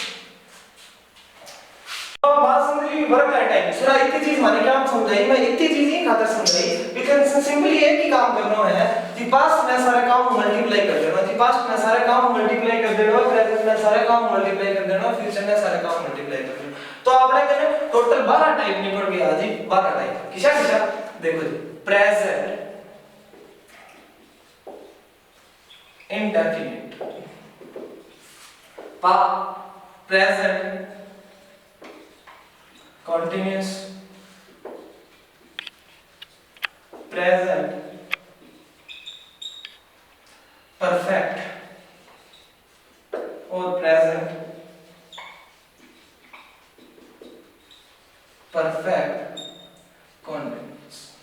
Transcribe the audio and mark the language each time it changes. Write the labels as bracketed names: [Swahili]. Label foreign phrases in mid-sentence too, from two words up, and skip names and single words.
[Hindi] तो बात समझी वर्क का टाइम सुना इतनी चीज माने क्या समझाई, मैं इतनी चीज ही खातर समझाई [English] because simply [Hindi] एक ही काम करना है जी। पास्ट में सारे काम मल्टीप्लाई कर देना जी, पास्ट में सारे काम मल्टीप्लाई कर देना, प्रेजेंट में सारे काम मल्टीप्लाई कर देना, फ्यूचर में सारे काम मल्टीप्लाई कर देना। तो आपने कहना टोटल 12 टाइप निकल गया जी, 12 टाइप किसा किसा देखो जी। [English] प्रेजेंट indefinite present continuous present perfect और present perfect continuous।